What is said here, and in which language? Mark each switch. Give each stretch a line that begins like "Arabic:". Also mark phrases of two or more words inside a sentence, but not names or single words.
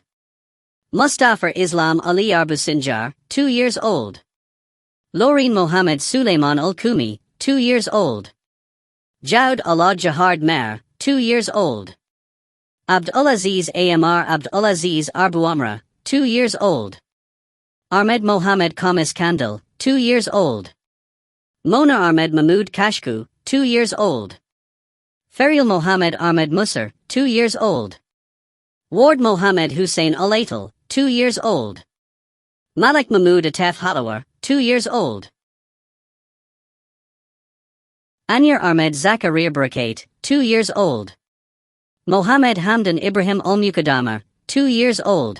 English: Mustafa Islam Ali Arbu Sinjar, 2 years old. Loreen Mohammed Suleiman Ul Kumi, 2 years old. Jaud Allah Jahard Mer, 2 years old. Abdulaziz Amr Abdulaziz Arbu Amra, 2 years old. Ahmed Mohammed Kamis Kandil, 2 years old. Mona Ahmed Mahmood Kashku, 2 years old. Ferial Mohammed Ahmed Musser, 2 years old. Ward Mohammed Hussein Al-Aital, 2 years old. Malik Mahmood Atef Halawar, 2 years old. Anir Ahmed Zakaria Barakat, 2 years old. Mohammed Hamdan Ibrahim Al-Mukadamar, 2 years old.